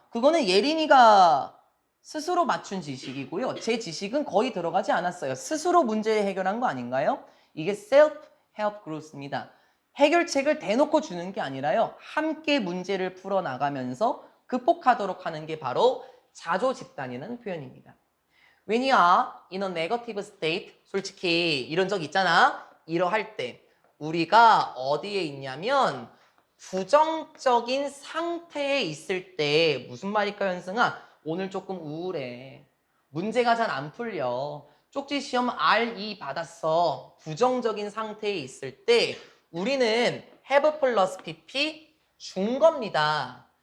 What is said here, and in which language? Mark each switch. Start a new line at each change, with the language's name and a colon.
Korean: 그거는 예린이가 스스로 맞춘 지식이고요. 제 지식은 거의 들어가지 않았어요. 스스로 문제 해결한 거 아닌가요? 이게 self-help groups입니다. 해결책을 대놓고 주는 게 아니라요. 함께 문제를 풀어나가면서 극복하도록 하는 게 바로 자조집단이라는 표현입니다.
English: When you are in a negative state,
Korean: 솔직히 이런 적 있잖아. 이러할 때 우리가 어디에 있냐면 부정적인 상태에 있을 때 무슨 말일까 현승아? 오늘 조금 우울해. 문제가 잘 안 풀려. 쪽지 시험 R2 받았어. 부정적인 상태에 있을 때 우리는 have 플러스 pp 준 겁니다.